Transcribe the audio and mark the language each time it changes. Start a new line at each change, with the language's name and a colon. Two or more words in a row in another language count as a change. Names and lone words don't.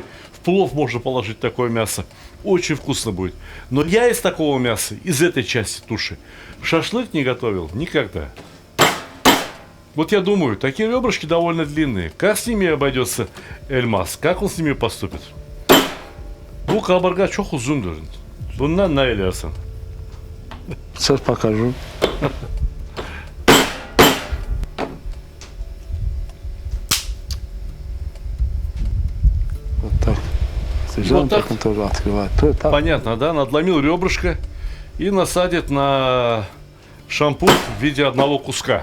Russian: В плов можно положить такое мясо. Очень вкусно будет. Но я из такого мяса, из этой части туши, шашлык не готовил никогда. Вот я думаю, такие ребрышки довольно длинные. Как с ними обойдется Эльмаз? Как он с ними поступит?
Turkish: Bu kaburga çok uzundur. Bundan ne ediyorsun?
Russian: Сейчас покажу. Вот так. Вот так? Он тоже открывает. Понятно, да? Надломил ребрышко и насадит на шампур в виде одного куска.